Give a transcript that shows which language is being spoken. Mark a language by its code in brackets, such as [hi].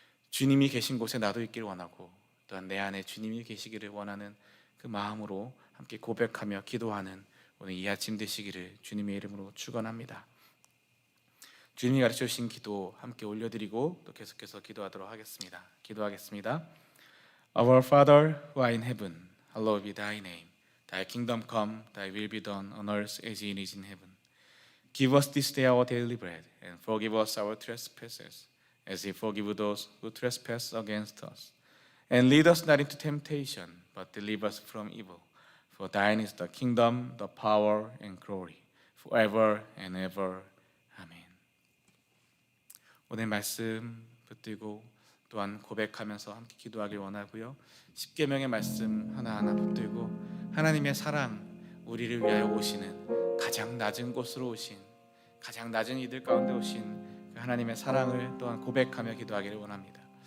[ko] 주님이 계신 곳에 나도 있기를 원하고 또한 내 안에 주님이 계시기를 원하는 그 마음으로 함께 고백하며 기도하는 오늘 이 아침 되시기를 주님의 이름으로 축원합니다. 주님이 가르쳐 주신 기도 함께 올려드리고 또 계속해서 기도하도록 하겠습니다. 기도하겠습니다. [en] Our Father who art in heaven, hallowed be thy name. Thy kingdom come, thy will be done on earth as it is in heaven. Give us this day our daily bread, and forgive us our trespasses, as we forgive those who trespass against us. And lead us not into temptation, but deliver us from evil. For thine is the kingdom, the power, and glory, forever and ever. [ko] 아멘. 오늘 말씀 붙들고 또한 고백하면서 함께 기도하길 원하고요. 십계명의 말씀 하나하나 붙들고 하나님의 사랑, 우리를 위하여 오시는 가장 낮은 곳으로 오신, 가장 낮은 이들 가운데 오신 그 하나님의 사랑을 또한 고백하며 기도하기를 원합니다.